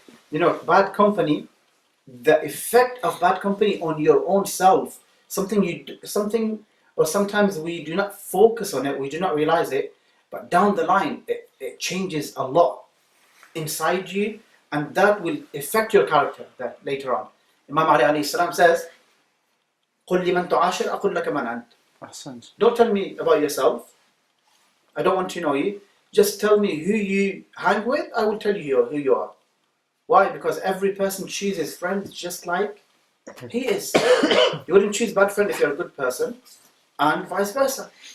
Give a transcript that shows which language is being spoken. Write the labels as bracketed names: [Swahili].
[English] You know, bad company, the effect of bad company on your own self, something, or sometimes we do not focus on it, we do not realize it, but down the line, it changes a lot inside you, and that will affect your character later on. Imam Ali alayhi salam says, [Arabic] قُلْ لِمَنْ تُعَاشِرْ أَقُلْ لَكَ مَنْ أَنْتَ. [English] Don't tell me about yourself. I don't want to know you. Just tell me who you hang with. I will tell you who you are. Why? Because every person chooses friends just like he is. You wouldn't choose bad friend if you're a good person, and vice versa.